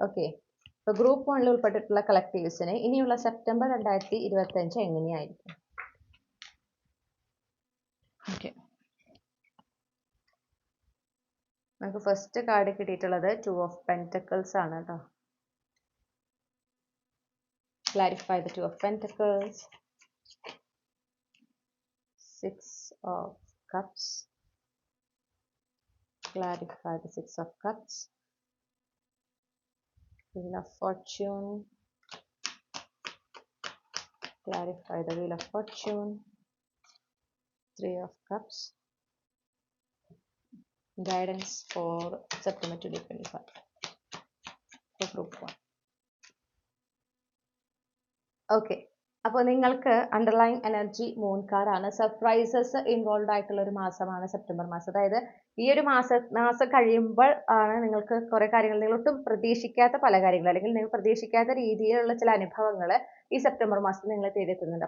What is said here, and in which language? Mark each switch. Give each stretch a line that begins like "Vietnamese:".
Malayalam: Okay, അപ്പോൾ group 1 ഉൾപ്പെട്ടിട്ടുള്ള കളക്റ്റീവ്സിന് ഇനിയുള്ള സെപ്റ്റംബർ 2025 എങ്ങനെയായിരിക്കും. ഓക്കെ, നമുക്ക് ഫസ്റ്റ് കാർഡ് കിട്ടിയിട്ടുള്ളത് 2 ഓഫ് പെന്റക്കിൾസ് ആണ് കേട്ടോ.
English: Clarify the 2 of Pentacles, 6 of Cups, clarify the 6 of Cups, Wheel of Fortune, clarify the Wheel of Fortune, 3 of Cups, guidance for September 2025 for Group 1.
Malayalam: Okay, അപ്പോൾ നിങ്ങൾക്ക് underline energy moon കാർഡാണ്. Surprises involve ആയിട്ടുള്ള ഒരു മാസമാണ് September മാസം. അതായത് ഈ ഒരു മാസം കഴിയുമ്പോൾ ആണ് നിങ്ങൾക്ക് കുറേ കാര്യങ്ങൾ, നിങ്ങൾ ഒട്ടും പ്രതീക്ഷിക്കാത്ത പല കാര്യങ്ങൾ അല്ലെങ്കിൽ നിങ്ങൾ പ്രതീക്ഷിക്കാത്ത രീതിയിലുള്ള ചില അനുഭവങ്ങൾ ഈ സെപ്റ്റംബർ മാസത്തിൽ നിങ്ങളെ തേടിയെത്തുന്നുണ്ട്.